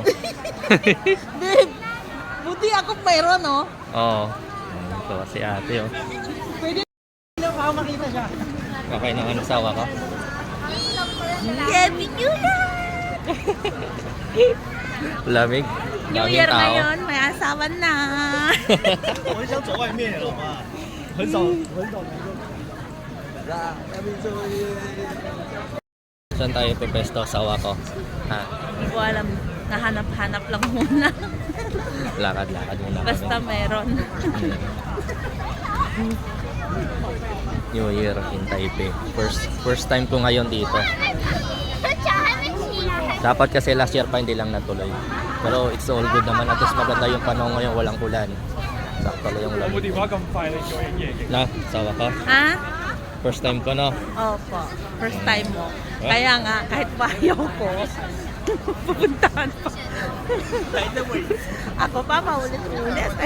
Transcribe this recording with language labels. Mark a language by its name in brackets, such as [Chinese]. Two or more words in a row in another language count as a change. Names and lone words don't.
[Filipino] Babe, buti ako mayroon, oh. Oo. Ito si ate, oh. Pwede na ako makita siya. Okay ng ano sawa ko? [English] Happy New Year! [Filipino] Lamig. [English] New [Filipino] Daming [English] Year [Filipino] tao. ngayon, may asawa na. [Chinese] 我很想走外面，好吗？很少能够。 [Filipino] Saan tayo pepesto sawa ko? Ha? Hindi ko alam, nahanap-hanap lang muna. Lakad-lakad muna kami. Basta meron. [English] New Year in Taipei. First time [Filipino] ko ngayon dito. Dapat kasi [English] last year [Filipino] pa hindi lang natuloy. Pero [English] it's all good [Filipino] naman. At least maganda yung panahon ngayon, walang ulan. Sakto lang yung lamig. Na, sawa ko? Ha? [English] First time [Filipino] ko, no? Opo, [English] first time [Filipino] mo. Kaya nga, kahit bayaw ko, pupuntahan pa. Ako pa, paulit-ulit eh.